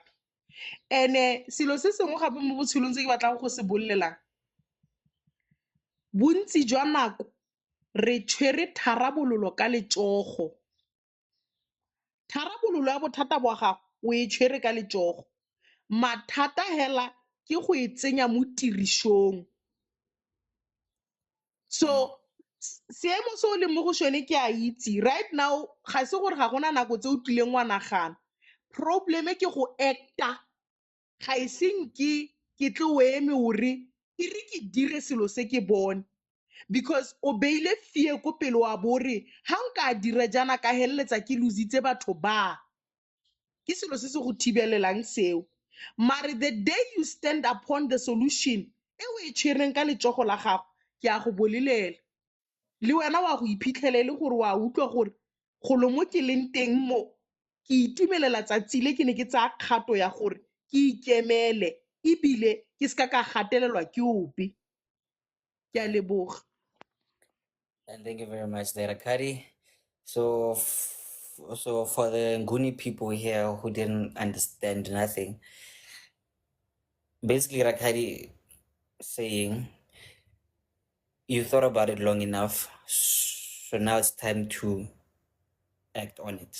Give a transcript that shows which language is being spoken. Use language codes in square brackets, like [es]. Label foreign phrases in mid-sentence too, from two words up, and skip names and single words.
[tn] And-e selo se sengwe gape mo botshelong tse ke batlang go se bolelang, bontsi jwa nako re tshwere tharabololo ka letsogo. Tharabololo ya bothata bwa gago o e tshwere ka letsogo, mathata hela ke go e tsenya mo tirisong. So seemo se o leng mo go sone ke a itse [en] right now, [tn] ga se gore ga gona nako tse o tlileng wa nagana, probleme ke go acta. Ga e seng ke tle o eme ore e re ke dire selo se ke bone, because o beile fie ko pele wa bore ha nka dira jana ka heleletsa ke lositse batho ba, ke selo se se go thibelelang seo. Mare [en] the day you stand upon the solution [tn] e o e tshwereng ka letsogo la gago, ke a go bolelela le wena wa go iphitlhela le gore wa utlwa gore golo mo ke leng teng mo ke itumelela tsatsi le ke ne ke tsaya kgato ya gore ke ikemele ebile ke ska ka gatelelwa ke ope. Ke a leboga. [en] And thank you very much, there, Kari. So, so for the Nguni people here who didn't understand nothing, basically Rakari saying you thought about it long enough, so now it's time to act on it.